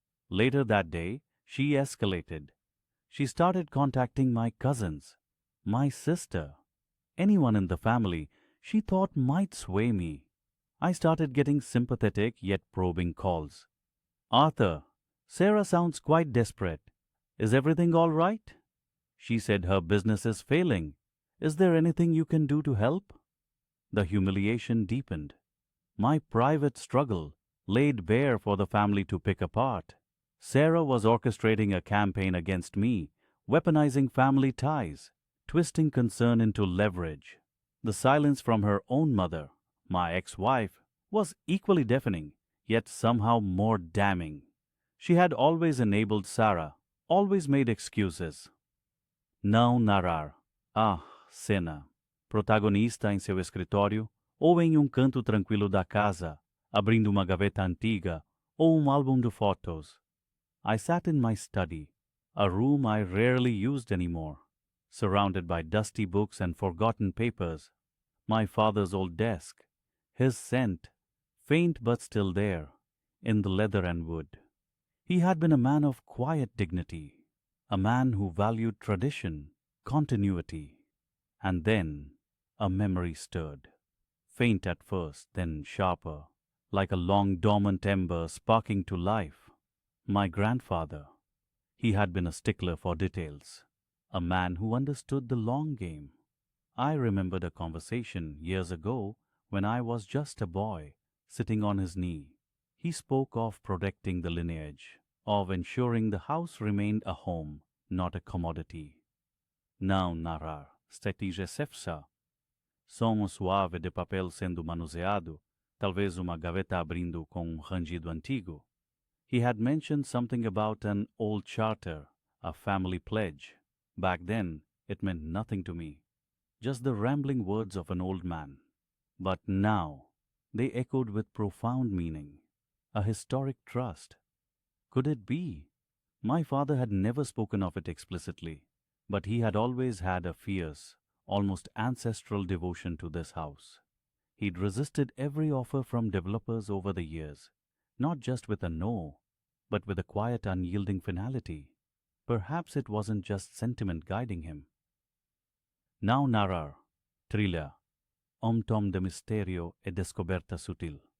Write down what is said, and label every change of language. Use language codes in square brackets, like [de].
[en] Later that day, she escalated. She started contacting my cousins, my sister, anyone in the family she thought might sway me. I started getting sympathetic yet probing calls. Arthur, Sarah sounds quite desperate. Is everything all right? She said her business is failing. Is there anything you can do to help? The humiliation deepened. My private struggle laid bare for the family to pick apart. Sarah was orchestrating a campaign against me, weaponizing family ties, twisting concern into leverage. The silence from her own mother, my ex-wife, was equally deafening, yet somehow more damning. She had always enabled Sarah, always made excuses. [pt] Não narrar. Ah, cena. Protagonista em seu escritório ou em canto tranquilo da casa, abrindo uma gaveta antiga ou álbum de fotos. [en] I sat in my study, a room I rarely used anymore, surrounded by dusty books and forgotten papers. My father's old desk, his scent, faint but still there, in the leather and wood. He had been a man of quiet dignity, a man who valued tradition, continuity. And then a memory stirred, faint at first, then sharper, like a long dormant ember sparking to life. My grandfather. He had been a stickler for details, a man who understood the long game. I remembered a conversation years ago when I was just a boy, sitting on his knee. He spoke of protecting the lineage, of ensuring the house remained a home, not a commodity. [pt] Não narrar, stetige-se-sa. Som suave de papel sendo manuseado, talvez uma gaveta abrindo com rangido antigo. [en] He had mentioned something about an old charter, a family pledge. Back then, it meant nothing to me, just the rambling words of an old man. But now, they echoed with profound meaning, a historic trust. Could it be? My father had never spoken of it explicitly, but he had always had a fierce, almost ancestral devotion to this house. He'd resisted every offer from developers over the years, not just with a no, but with a quiet, unyielding finality. Perhaps it wasn't just sentiment guiding him. [pt] Não narrar, trilha, tom de misterio e descoberta sutil.